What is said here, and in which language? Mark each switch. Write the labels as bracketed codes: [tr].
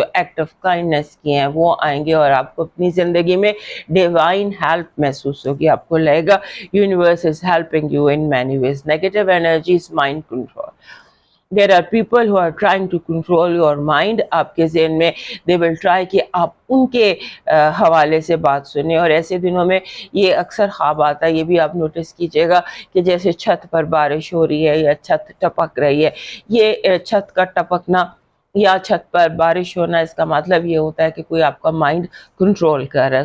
[ur] جو act of kindness کیے ہیں وہ آئیں گے اور آپ کو اپنی زندگی میں ڈیوائن ہیلپ محسوس ہوگی. آپ کو لگے گا [en] Universe is helping you in many ways. Negative energies mind control. There are people who are trying to control your mind. [ur] آپ کے ذہن میں [en] they will try [ur] کہ آپ ان کے حوالے سے بات سنیں. اور ایسے دنوں میں یہ اکثر خواب آتا ہے، یہ بھی آپ نوٹس کیجئے گا کہ جیسے چھت پر بارش ہو رہی ہے یا چھت ٹپک رہی ہے. یہ چھت کا ٹپکنا یا چھت پر بارش ہونا، اس کا مطلب یہ ہوتا ہے کہ کوئی آپ کا مائنڈ کنٹرول کر رہا ہے.